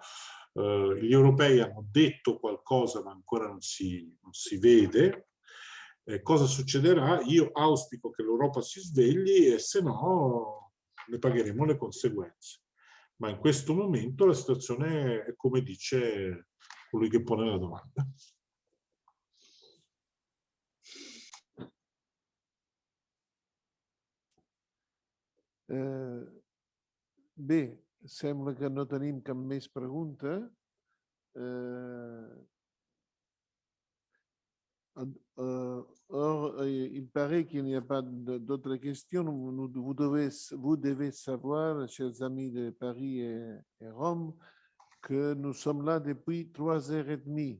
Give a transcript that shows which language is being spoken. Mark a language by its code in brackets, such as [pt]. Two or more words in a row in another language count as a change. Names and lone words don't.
[it] Gli europei hanno detto qualcosa, ma ancora non si vede. Cosa succederà? Io auspico che l'Europa si svegli e se no ne pagheremo le conseguenze. Ma in questo momento la situazione è come dice colui che pone la domanda. [ca] Bé, sembla que no tenim cap més pregunta. [fr] Or, il paraît qu'il n'y a pas d'autres questions. Vous devez savoir, chers amis de Paris et Rome, que nous sommes là depuis 3h30.